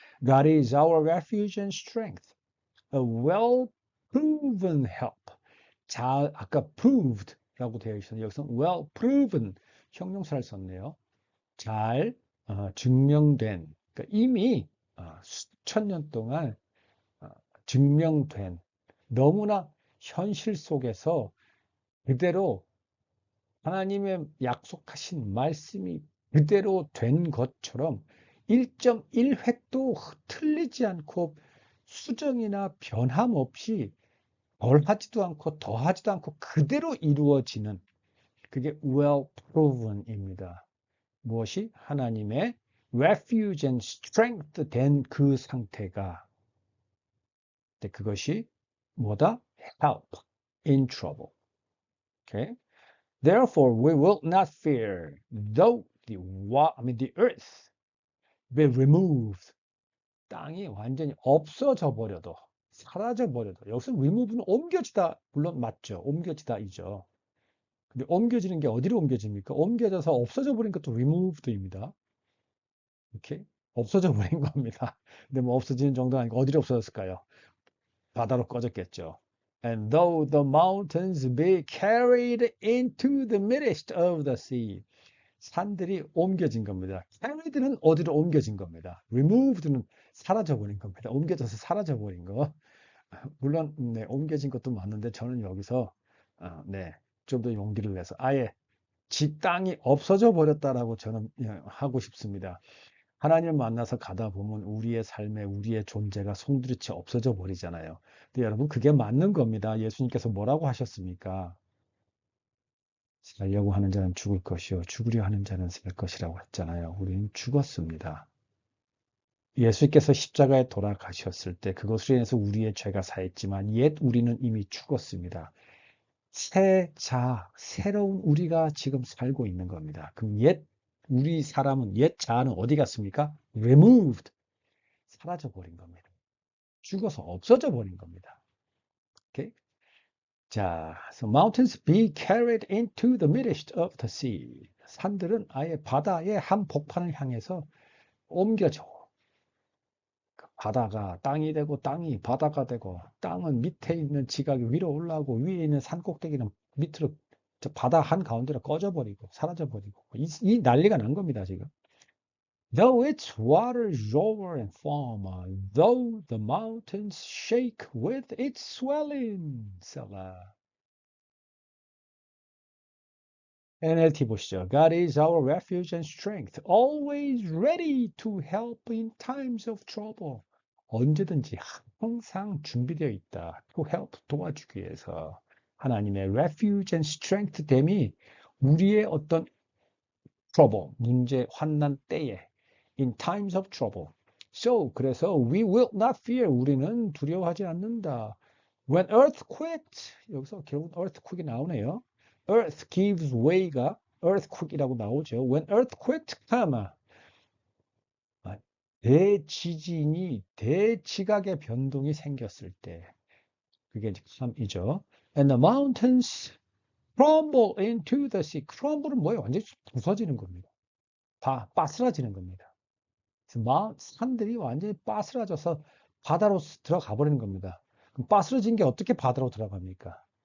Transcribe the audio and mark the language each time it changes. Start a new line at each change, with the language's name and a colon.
English: God is our refuge and strength, a well-proven help.
Korean: 아까 proved라고 되어 있었는데 여기서 well-proven 형용사를 썼네요. 잘 증명된, 그러니까 이미 수천 년 동안 증명된 너무나 현실 속에서 그대로 하나님의 약속하신 말씀이 그대로 된 것처럼 1.1획도 틀리지 않고 수정이나 변함 없이 덜하지도 않고 더하지도 않고 그대로 이루어지는 그게 well proven입니다. 무엇이 하나님의
English: refuge and strength
Korean: 된 그 상태가 그것이 뭐다?
English: help in trouble. Okay? Therefore, we will not fear, though the earth be removed.
Korean: 땅이 완전히 없어져 버려도, 사라져 버려도. 여기서 remove는 옮겨지다, 물론 맞죠. 옮겨지다이죠. 근데 옮겨지는 게 어디로 옮겨집니까? 옮겨져서 없어져 버린 것도 removed입니다. 이렇게 없어져 버린 겁니다. 근데 뭐 없어지는 정도 아니고 어디로 없어졌을까요? 바다로 꺼졌겠죠.
English: And though the mountains be carried into the midst of the sea.
Korean: 산들이 옮겨진 겁니다. carried는 어디로 옮겨진 겁니다. removed는 사라져 버린 겁니다. 옮겨져서 사라져 버린 거. 물론 네, 옮겨진 것도 맞는데 저는 여기서 네, 좀 더 용기를 내서 아예 땅이 없어져 버렸다라고 저는 하고 싶습니다. 하나님을 만나서 가다 보면 우리의 삶에 우리의 존재가 송두리째 없어져 버리잖아요. 근데 여러분 그게 맞는 겁니다. 예수님께서 뭐라고 하셨습니까? 살려고 하는 자는 죽을 것이요 죽으려 하는 자는 살 것이라고 했잖아요. 우리는 죽었습니다. 예수께서 십자가에 돌아가셨을 때 그것으로 인해서 우리의 죄가 사했지만 옛 우리는 이미 죽었습니다. 새로운 우리가 지금 살고 있는 겁니다. 그럼 우리 사람은, 옛 자아는 어디 갔습니까? Removed. 사라져 버린 겁니다. 죽어서 없어져 버린 겁니다. 오케이?
English: 자, so mountains be carried into the midst of the sea.
Korean: 산들은 아예 바다의 한 복판을 향해서 옮겨져. 바다가 땅이 되고 땅이 바다가 되고 땅은 밑에 있는 지각이 위로 올라오고 위에 있는 산 꼭대기는 밑으로 저 바다 한 가운데로 꺼져버리고 사라져버리고 이 난리가 난 겁니다 지금.
English: Though its waters roar and foam, though the mountains shake with its swelling.
Korean: 셀라. NLT 보시죠.
English: God is our refuge and strength, always ready to help in times of trouble.
Korean: 언제든지 항상 준비되어 있다.
English: To help,
Korean: 도와주기 위해서. 하나님의
English: refuge and strength
Korean: 됨이 우리의 어떤 trouble, 문제, 환난 때에
English: in times of trouble. So,
Korean: 그래서
English: we will not fear.
Korean: 우리는 두려워하지 않는다.
English: When earthquake,
Korean: 여기서 결국 earthquake이 나오네요.
English: Earth gives way가 earthquake
Korean: 이라고 나오죠.
English: When earthquake come,
Korean: 대지진이 대지각의 변동이 생겼을 때, 그게 이제 come이죠.
English: And the mountains crumble into the sea.
Korean: crumble은 뭐예요? 완전히 부서지는 겁니다. 다 빠스라지는 겁니다. 산들이 완전히 빠스라져서 바다로 들어가 버리는 겁니다. 그럼 빠스러진 게 어떻게 바다로 들어갑니까?